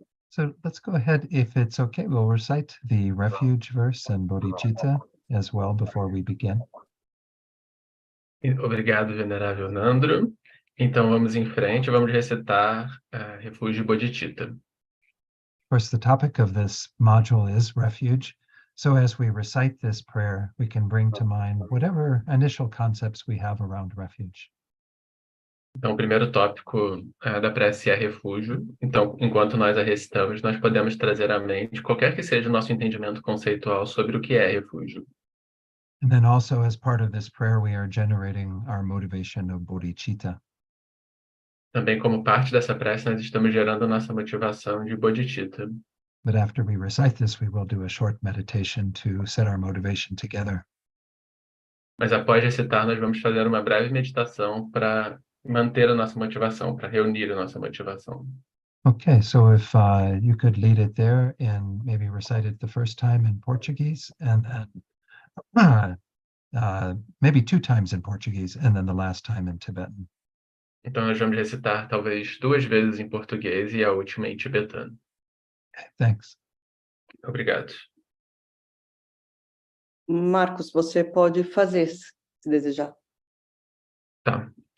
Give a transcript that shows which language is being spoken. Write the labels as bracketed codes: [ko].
[en] So let's go ahead, if it's okay, we'll recite the refuge verse and bodhicitta as well before we begin. [pt] Obrigado, Venerável Nandro. Então vamos em frente, vamos recitar Refúgio e Bodhicitta. [en] Of course, the topic of this module is refuge. So as we recite this prayer, we can bring to mind whatever initial concepts we have around refuge. [pt] Então, o primeiro tópico da prece é refúgio. Então, enquanto nós a recitamos, nós podemos trazer à mente qualquer que seja o nosso entendimento conceitual sobre o que é refúgio. [en] And then also, as part of this prayer, we are generating our motivation of bodhicitta. [pt] Também, como parte dessa prece, nós estamos gerando a nossa motivação de bodhicitta. [en] But after we recite this, we will do a short meditation to set our motivation together. [pt] Mas após recitar, nós vamos fazer uma breve meditação para manter a nossa motivação, para reunir a nossa motivação. [en] Okay, so if you could lead it there and maybe recite it the first time in Portuguese and then maybe 2 times in Portuguese and then the last time in Tibetan. [pt] Então, nós vamos recitar talvez 2 vezes em português e a última em tibetano. [en] Okay, thanks. [pt] Obrigado. Marcos, você pode fazer, se desejar. Tá.